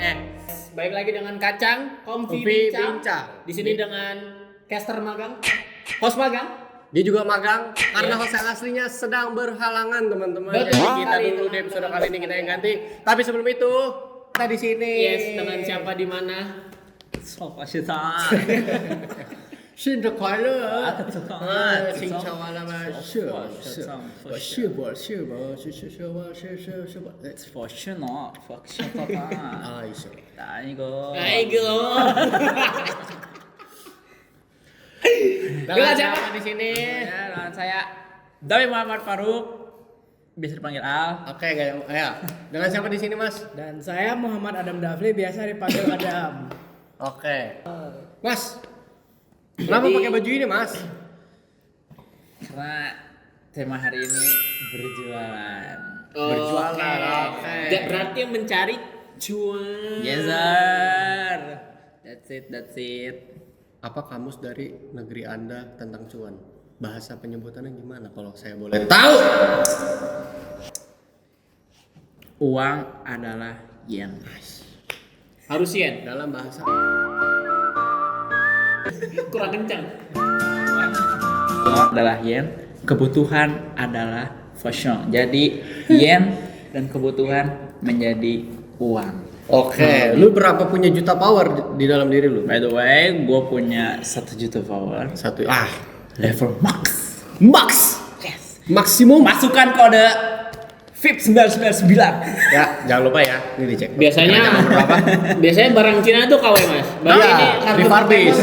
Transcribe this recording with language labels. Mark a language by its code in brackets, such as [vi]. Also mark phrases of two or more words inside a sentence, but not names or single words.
[id] Baik lagi dengan Kacang, Kompi Bincang. Di sini dengan caster magang, host magang. Dia juga magang karena Yes. host yang aslinya sedang berhalangan, teman-teman. Betul Jadi kita sekali, dulu di episode kali ini kita yang ganti. Tapi sebelum itu, kita di sini. Yes, dengan siapa di mana? 操我是他， [zh] 新年快乐！啊新年快乐嘛！是我是我。佛是呢，佛是他，哎呦，打一个， Aigo. [id] dengan siapa di sini? Ya, dengan saya Dawi Muhammad Faruk, bisa dipanggil Al. Oke, ya. Dengan siapa di sini, Mas? Dan saya Muhammad Adam Dafli, biasa dipanggil Adam. Oke. Mas, kenapa pakai baju ini, Mas? Karena tema hari ini berjualan. Berjualan, oke. Berarti mencari cuan. [en] Yes sir. That's it. [id] Apa kamus dari negeri Anda tentang cuan? Bahasa penyebutannya gimana kalau saya boleh tahu? Uang adalah yen. Harus yen. Dalam bahasa Kurang kencang. Uang adalah yen, kebutuhan adalah fashion. Jadi yen dan kebutuhan menjadi uang. Oke, lu berapa punya juta power di dalam diri lu? [en] By the way, [id] gue punya 1 juta power. Satu. [en] Level max. [id] Max. Yes. Maksimum. Masukkan kode VIP 999. Ya, jangan lupa ya. Ini dicek. Biasanya berapa? Biasanya barang Cina tuh KW, Mas. Barang Iya, ini kartu refurbish.